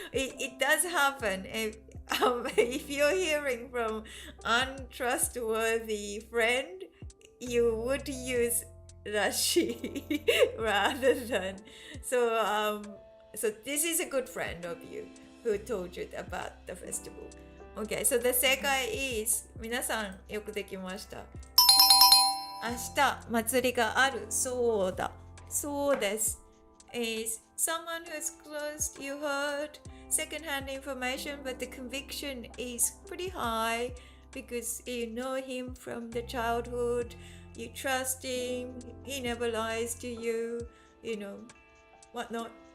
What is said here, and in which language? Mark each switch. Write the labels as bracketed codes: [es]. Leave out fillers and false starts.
[en] It does happen. If you're hearing from untrustworthy friend, you would use rashi rather than so this is a good friend of you who told you about the festival. Okay, so the 正解 is [ja] 皆さんよくできました。明日祭りがあるそうだ。そうです。 [en] Is someone who's close, you heard second-hand information, but the conviction is pretty high because you know him from the childhood, you trust him, he never lies to you, whatnot.